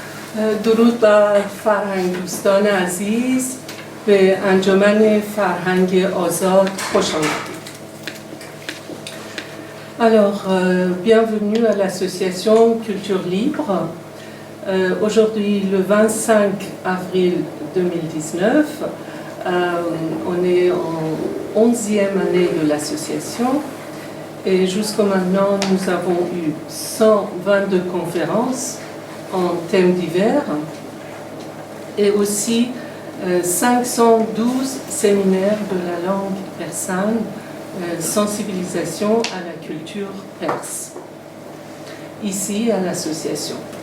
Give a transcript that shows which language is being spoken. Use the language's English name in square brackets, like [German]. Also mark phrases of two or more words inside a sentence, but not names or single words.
[Persian] درود بر فرهنگ دوستان عزیز به انجمن فرهنگ آزاد خوش آمدید. [French] Alors, bienvenue à l'association Culture Libre. Aujourd'hui, le 25 avril 2019, on est en 11e année de l'association et jusqu'à maintenant, nous avons eu 122 conférences en thèmes divers et aussi 512 séminaires de la langue persane, sensibilisation à la culture perse, ici à l'association.